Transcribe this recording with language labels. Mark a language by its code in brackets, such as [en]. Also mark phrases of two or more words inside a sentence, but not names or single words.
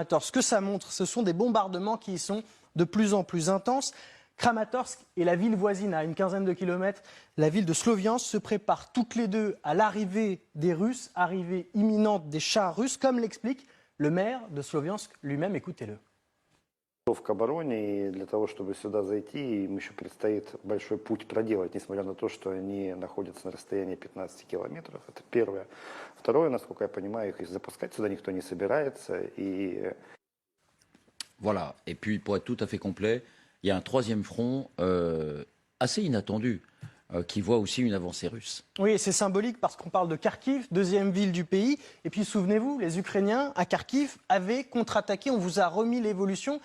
[fr] Ce que ça montre, ce sont des bombardements qui y sont de plus en plus intenses. Kramatorsk et la ville voisine, à une quinzaine de kilomètres, la ville de Sloviansk, se préparent toutes les deux à l'arrivée des Russes, arrivée imminente des chars russes, comme l'explique le maire de Sloviansk lui-même. Écoutez-le. [ru] К обороне, и для того, чтобы сюда зайти, им еще предстоит большой путь проделать, несмотря на то, что они находятся на расстоянии 15 километров. Это первое. Второе, насколько я понимаю, их запускать сюда никто не собирается. [fr] Voilà, et puis pour être tout à fait complet, il y a un troisième front assez inattendu qui voit aussi une avancée russe. Oui, c'est symbolique parce qu'on parle de Kharkiv, deuxième ville du pays. Et puis souvenez-vous, les Ukrainiens à Kharkiv avaient contre-attaqué, on vous a remis l'évolution.